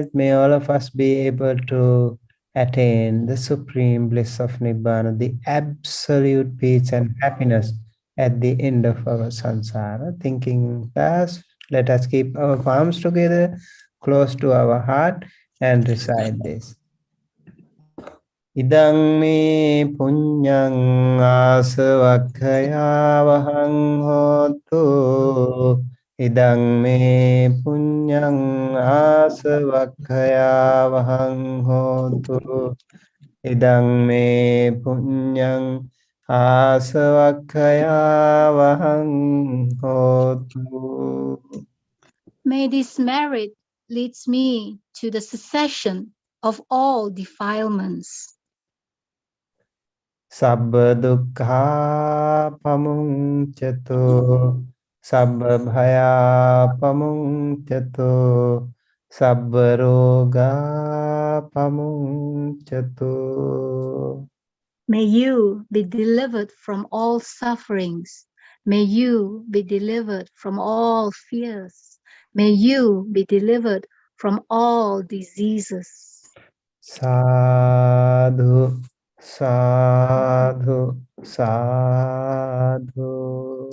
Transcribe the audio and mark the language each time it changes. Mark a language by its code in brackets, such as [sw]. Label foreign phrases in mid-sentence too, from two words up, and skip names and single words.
[en] May all of us be able to attain the supreme bliss of Nibbana, the absolute peace and happiness at the end of our samsara. Thinking thus, let us keep our palms together, close to our heart, and recite this. [pi] Idang me punyang asavakkaya vahang hotu. Idang me punyang asavakkaya vahang hotu. Idang me punyang asavakkaya vahang hotu. [en] May this merit leads me to the cessation of all defilements. [pi] Sabba dukkha pamunccato, sabba bhaya pamunccato, sabba roga pamunccato. [en] May you be delivered from all sufferings. May you be delivered from all fears. May you be delivered from all diseases. [pi] Sadhu, sadhu, sadhu.